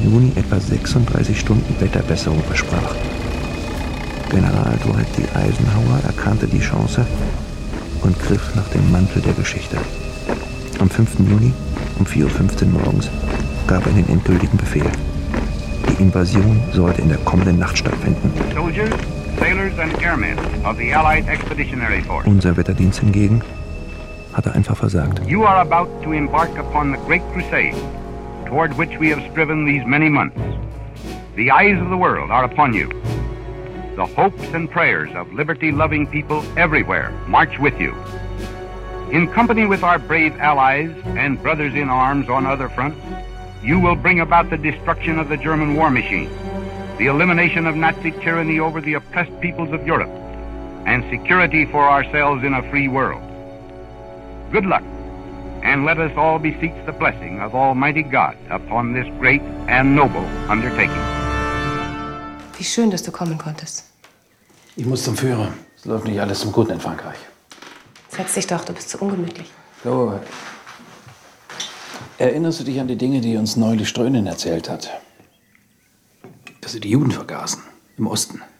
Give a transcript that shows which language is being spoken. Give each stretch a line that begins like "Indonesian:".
German: Juni etwa 36 Stunden Wetterbesserung versprach. General Dwight D. Eisenhower erkannte die Chance und griff nach dem Mantel der Geschichte. Am 5. Juni um 4.15 Uhr morgens gab er den endgültigen Befehl. Die Invasion sollte in der kommenden Nacht stattfinden.
English: Soldiers, sailors and airmen of the Allied Expeditionary Force.
German: Unser Wetterdienst hingegen hatte einfach versagt.
English: You are about to embark upon the great crusade toward which we have striven these many months. The eyes of the world are upon you. The hopes and prayers of liberty-loving people everywhere march with you. In company with our brave allies and brothers in arms on other fronts, you will bring about the destruction of the German war machine, the elimination of Nazi tyranny over the oppressed peoples of Europe, and security for ourselves in a free world. Good luck, and let us all beseech the blessing of Almighty God upon this great and noble undertaking.
German: Wie schön, dass du kommen konntest. Ich muss zum Führer. Es läuft nicht alles zum Guten in Frankreich. Setz dich doch, du bist zu ungemütlich. So. Erinnerst du dich an die Dinge, die uns neulich Strönen erzählt hat? Dass sie die Juden vergaßen, im Osten.